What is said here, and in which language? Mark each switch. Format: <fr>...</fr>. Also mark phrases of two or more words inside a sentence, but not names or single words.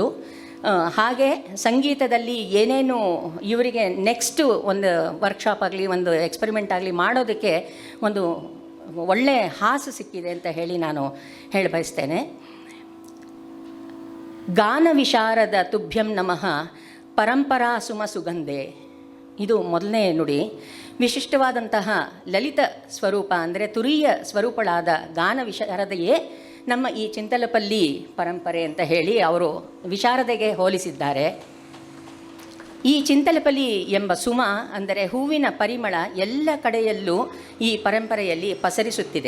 <kn>ಹಾಗೆ ಸಂಗೀತದಲ್ಲಿ ಏನೇನು ಇವರಿಗೆ ನೆಕ್ಸ್ಟು ಒಂದು ವರ್ಕ್ಶಾಪ್ ಆಗಲಿ ಒಂದು ಎಕ್ಸ್ಪೆರಿಮೆಂಟ್ ಆಗಲಿ ಮಾಡೋದಕ್ಕೆ ಒಂದು ಒಳ್ಳೆಯ ಹಾಸು ಸಿಕ್ಕಿದೆ ಅಂತ ಹೇಳಿ ನಾನು ಹೇಳಿ ಬಯಸ್ತೇನೆ.</kn> <sa>ಗಾನ ವಿಶಾರದ ತುಭ್ಯಂ ನಮಃ ಪರಂಪರಾ ಸುಮ ಸುಗಂಧೆ,</sa> <kn>ಇದು ಮೊದಲನೇ ನುಡಿ. ವಿಶಿಷ್ಟವಾದಂತಹ ಲಲಿತ ಸ್ವರೂಪ ಅಂದರೆ ತುರೀಯ ಸ್ವರೂಪಳಾದ ಗಾನ ವಿಶಾರದೆಯೇ ನಮ್ಮ ಈ ಚಿಂತಲಪಲ್ಲಿ ಪರಂಪರೆ ಅಂತ ಹೇಳಿ ಅವರು ವಿಶಾರದೆಗೆ ಹೋಲಿಸಿದ್ದಾರೆ. ಈ ಚಿಂತಲಪಲ್ಲಿ ಎಂಬ ಸುಮ ಅಂದರೆ ಹೂವಿನ ಪರಿಮಳ ಎಲ್ಲ ಕಡೆಯಲ್ಲೂ ಈ ಪರಂಪರೆಯಲ್ಲಿ ಪಸರಿಸುತ್ತಿದೆ.</kn>